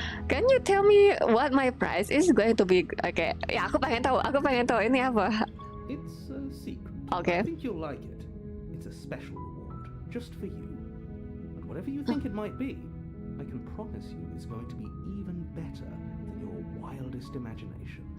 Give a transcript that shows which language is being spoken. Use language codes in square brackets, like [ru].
[en] Can you tell me what my price is going to be? [id] Oke, ya aku pengen tahu ini apa. [en] It's a secret. Okay. I think you'll like it. It's a special reward, just for you. But whatever you think it might be, I can promise you it's going to be even better than your wildest imagination.